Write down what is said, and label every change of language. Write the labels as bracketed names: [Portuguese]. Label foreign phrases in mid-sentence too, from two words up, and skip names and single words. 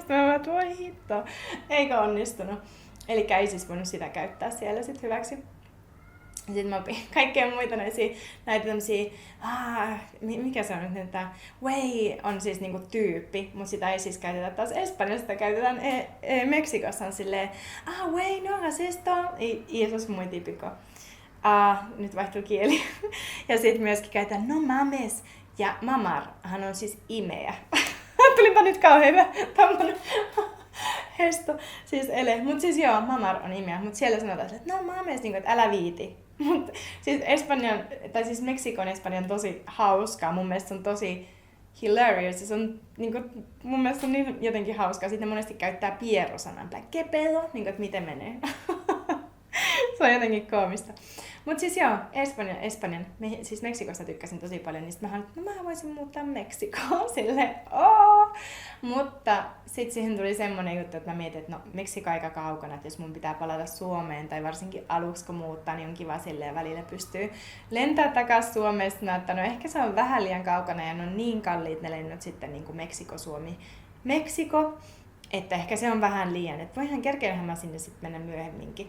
[Finnish] Sitten mä että voi hitto, eikö onnistunut. Eli ei siis voinut sitä käyttää siellä sit hyväksi. Sitten mä opin kaikkea muita näitä tämmösiä, mikä se on nyt, että way on siis niinku tyyppi, mutta sitä ei siis käytetä taas Espanjassa, sitä käytetään Meksikossa on silleen, [Spanish] way no hagas esto, y eso es muy típico. [Finnish] Nyt vaihtuu kieli. Ja sitten myöskin käytetään [Spanish] no mames, [Finnish] ja mamarhan on siis imeä. Tulipa nyt kauhean hyvä tämmönen hesto, siis ele. Mut siis joo, mamar on imeä, mut siellä sanotaan, että [Spanish] no mames, [Finnish] niin kuin, että älä viiti. Mut siis Meksikon Espanjan tosi hauskaa, mun mielestä se on tosi hilarious, se on niinku, mun mielestä on niin jotenkin hauskaa. Sitten ne monesti käyttää pierro-sanan, [Spanish] que pedo, [Finnish] niinku, että miten menee. Se on jotenkin koomista. Mut siis joo, Espanjan, siis Meksikosta tykkäsin tosi paljon, niin sitten mä voisin muuttaa Meksikoon silleen, Mutta sitten siihen tuli semmonen juttu, että mä mietin, että no Meksiko aika kaukana, että jos mun pitää palata Suomeen tai varsinkin aluksi kun muuttaa, niin on kiva silleen välillä pystyy lentää takaisin Suomesta, että no ehkä se on vähän liian kaukana ja ne on niin kalliit ne lennot sitten niin kuin Meksiko, Suomi, Meksiko, että ehkä se on vähän liian, että voihan kerkeähän mä sinne sitten mennä myöhemminkin.